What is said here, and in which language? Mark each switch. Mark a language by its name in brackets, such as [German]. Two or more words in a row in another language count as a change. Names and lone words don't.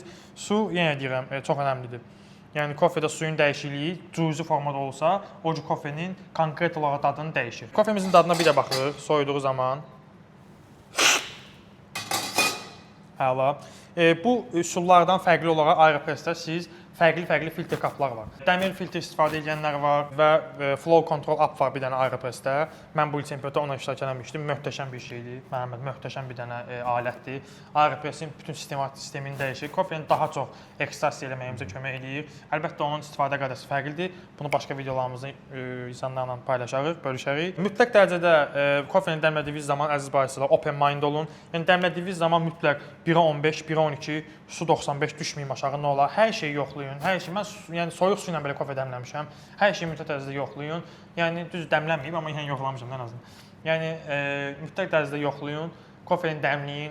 [Azerbaijani] Su, yenə deyirəm, çox önəmlidir. Yəni kofedə suyun dəyişikliyi cüzi formada olsa, o kofenin konkret olaraq dadını dəyişir. Kofemizin dadına bir də baxırıq soyuduğu zaman. Əla. Bu üsullardan fərqli olaraq Aeropressdə siz fərqli filtr qaplar var. Dəmir filtr istifadə edənlər var və [English] flow control app [Azerbaijani] var bir dənə Aeropressdə. Mən bu il çempionatda ona iştirak etmişdim. Möhtəşəm bir şeydir. Məhəmməd, möhtəşəm bir dənə alətdir. Aeropressin bütün sistemini dəyişir. Kofeni daha çox ekstrasiya eləməyimizə kömək edir. Əlbəttə onun istifadə qaydası fərqlidir. Bunu başqa videolarımızda insanlarla paylaşarıq, bölüşərik. Mütləq dərəcədə kofeni dəmlədiyiniz zaman əziz baristalar [English] open mind [Azerbaijani] olun. Yəni dəmlədiyiniz zaman mütləq 1-ə 15, 1-ə 12, su 95 düşməyim aşağı nə olar. Hər şeyi yoxlayın. Hər şey. Mən yəni soyuq su ilə belə kofe dəmləmişəm. Hər şeyi mütləq dərəcədə yoxlayın. Yəni düz dəmlənməyib, amma yəni yoxlamışam ən azından. Yəni mütləq dərəcədə yoxlayın. Kofeni dəmləyin.